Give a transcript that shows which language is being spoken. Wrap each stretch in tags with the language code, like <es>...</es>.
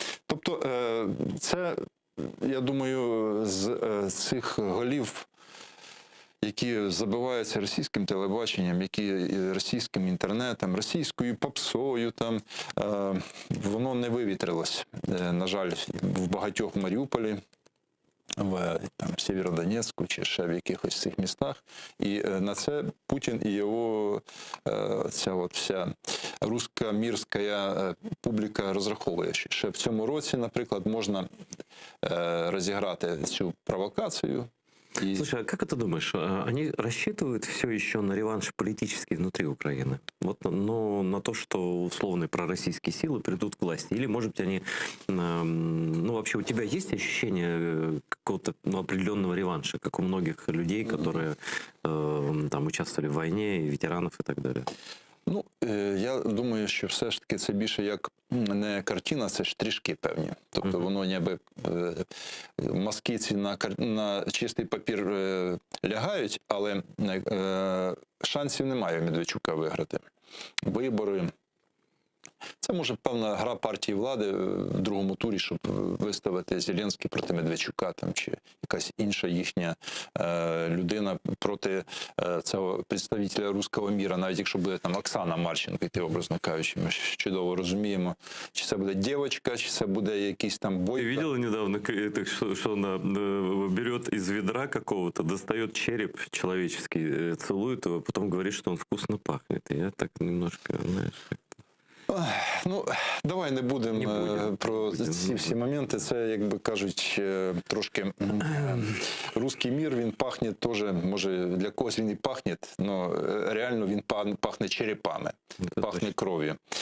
<uk>Тобто це, я думаю, з цих голів, які забиваються російським телебаченням, які російським інтернетом, російською попсою, там, воно не вивітрилось, на жаль, в багатьох в Маріуполі, в там, Сєвєродонецьку чи ще в якихось цих містах. І на це Путін і його ця от вся русько-мірська публіка розраховує. Ще в цьому році, наприклад, можна розіграти цю провокацію.</uk> <ru>Слушай, а как ты думаешь, они рассчитывают все еще на реванш политический внутри Украины? Вот, но на то, что условные пророссийские силы придут к власти? Или, может быть, они... Ну, вообще, у тебя есть ощущение какого-то определенного реванша, как у многих людей, которые там участвовали в войне, и ветеранов и так далее?</ru> <uk>Ну, я думаю, що все ж таки це більше як не картина, це штришки певні. Тобто воно ніби мазки ці на чистий папір лягають, але шансів немає у Медведчука виграти. Вибори. Це може певна гра партії влади в другому турі, щоб виставити Зеленський проти Медведчука, там, чи якась інша їхня людина проти цього представителя руського міра, навіть якщо буде там Оксана Марченко, йти, образно кажучи, ми чудово розуміємо, чи це буде дівчинка, чи це буде якийсь там бойко.</uk> <ru>Ты видела недавно, что она берет из ведра какого-то, достает череп человеческий, целует его, потом говорит, что он вкусно пахнет. И я так немножко, знаешь...</ru> <uk>Ну, давай не будемо про ці всі моменти. Це, як би кажуть, трошки руський мір, він пахне теж, може для когось він і пахне, але реально він пахне черепами, пахне кров'ю.</uk>